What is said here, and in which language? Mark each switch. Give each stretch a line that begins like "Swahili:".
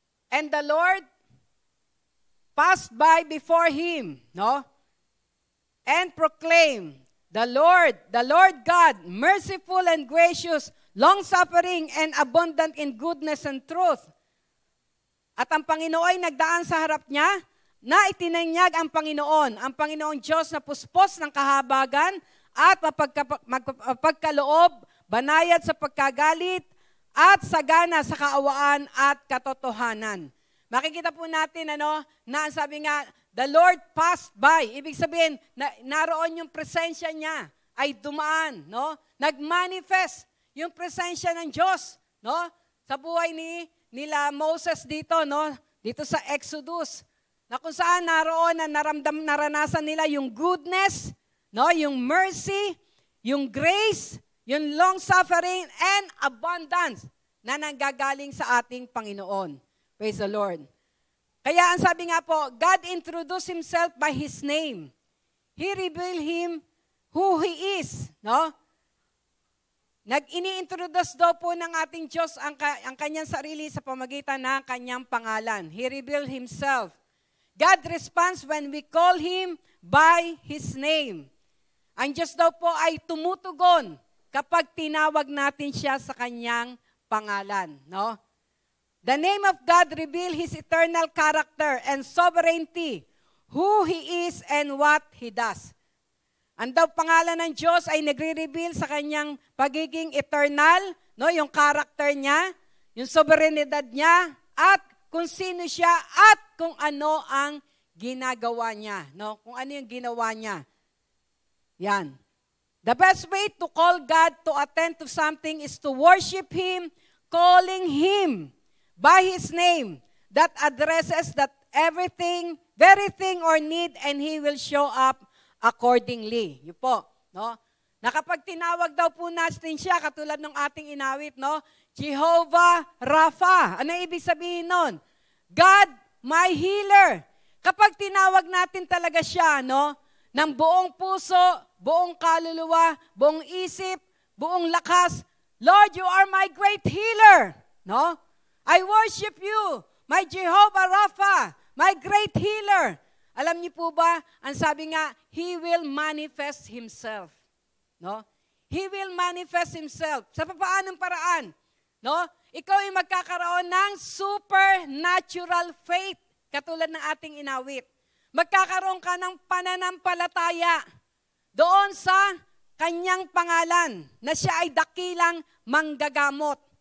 English: And the Lord passed by before him, no? And proclaimed, the Lord God, merciful and gracious, long-suffering and abundant in goodness and truth.
Filipino: At ang Panginoon ay nagdaan sa harap niya, na itinanyag ang Panginoong Diyos na puspos ng kahabagan at mapagkaloob, banayad sa pagkagalit, at sagana sa kaawaan at katotohanan. Makikita po natin, na sabi nga,
English: the Lord passed by.
Filipino: Ibig sabihin, naroon yung presensya niya, ay dumaan, no? Nag-manifest yung presensya ng Diyos, no? Sa buhay nila Moses dito, no? Dito sa Exodus, na kung saan naroon na naranasan nila yung goodness, no? Yung mercy, yung grace, yung long-suffering, and abundance na nanggagaling sa ating Panginoon.
English: Praise the Lord.
Filipino: Kaya ang sabi nga po,
English: God introduced Himself by His name. He revealed Him who He is.
Filipino: No? Ini-introduce daw po ng ating Diyos ang kanyang sarili sa pamagitan ng kanyang pangalan.
English: He revealed Himself. God responds when we call Him by His name.
Filipino: Ang Diyos daw po ay tumutugon kapag tinawag natin siya sa kanyang pangalan. No?
English: The name of God reveals His eternal character and sovereignty, who He is and what He does.
Filipino: Ang daw pangalan ng Diyos ay nagre-reveal sa kanyang pagiging eternal, no, yung character niya, yung sovereignidad niya, at kung sino siya at kung ano ang ginagawa niya, no? Kung ano yung ginawa niya. Yan.
English: The best way to call God to attend to something is to worship Him, calling Him by His name that addresses that everything, very thing or need, and He will show up accordingly.
Filipino: Yun po, no? Na kapag tinawag daw po natin siya, katulad ng ating inawit, no? Jehovah Rapha. Ano ibig sabihin nun?
English: God, my healer.
Filipino: Kapag tinawag natin talaga siya, no? Ng buong puso, buong kaluluwa, buong isip, buong lakas,
English: Lord, you are my great healer.
Filipino: No?
English: I worship you, my Jehovah Rapha, my great healer.
Filipino: Alam niyo po ba, ang sabi nga,
English: He will manifest Himself.
Filipino: No?
English: He will manifest Himself.
Filipino: Sa paanong paraan? No? Ikaw ay magkakaroon ng supernatural faith, katulad ng ating inawit. Magkakaroon ka ng pananampalataya doon sa kanyang pangalan na siya ay dakilang manggagamot.